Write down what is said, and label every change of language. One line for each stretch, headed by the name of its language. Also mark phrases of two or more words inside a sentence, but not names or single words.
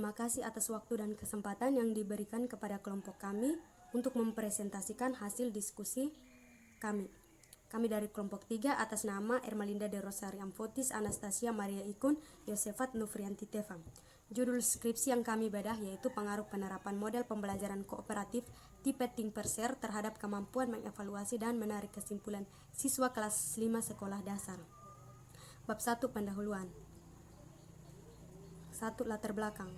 Indonesian: Terima kasih atas waktu dan kesempatan yang diberikan kepada kelompok kami untuk mempresentasikan hasil diskusi kami. Kami dari kelompok 3 atas nama Ermelinda de Rosario Amfotis, Anastasia Maria Ikun, Yosefat Nufrianti Tefam. Judul skripsi yang kami bedah yaitu pengaruh penerapan model pembelajaran kooperatif tipe
English: Think Per Share
Indonesian: terhadap kemampuan mengevaluasi dan menarik kesimpulan siswa kelas 5 sekolah dasar. Bab 1 pendahuluan. 1. Latar belakang.